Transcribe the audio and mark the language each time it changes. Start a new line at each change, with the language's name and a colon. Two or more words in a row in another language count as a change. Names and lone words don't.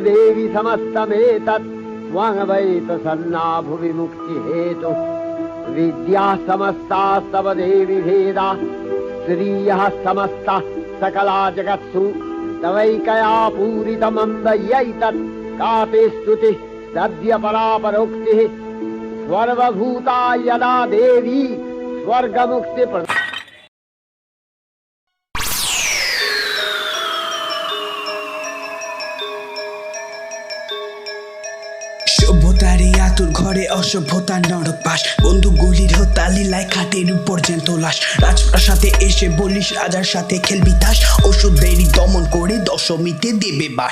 Sanskrit: देवि समस्तमेतत् त्वं वै प्रसन्ना भुवि मुक्तिहेतु विद्या समस्तास्तव देवि भेदा स्त्रियः समस्ताः सकला जगत्सु तवैकया पूरितमन्दयैतत् कापि स्तुतिः सद्य परापरोक्तिः सर्वभूता यदा देवी स्वर्गमुक्ति
Bangla: সভ্যতারই আতুর ঘরে অসভ্যতার নরক বাস, বন্দুক গুলির হতালিলায় খাটের উপর জ্যান্ত লাশ। রাজপ্রাসাদে এসে বলিস রাজার সাথে খেলবি তাস, ওষুধেরই দমন করে দশমীতে দেবে বাস।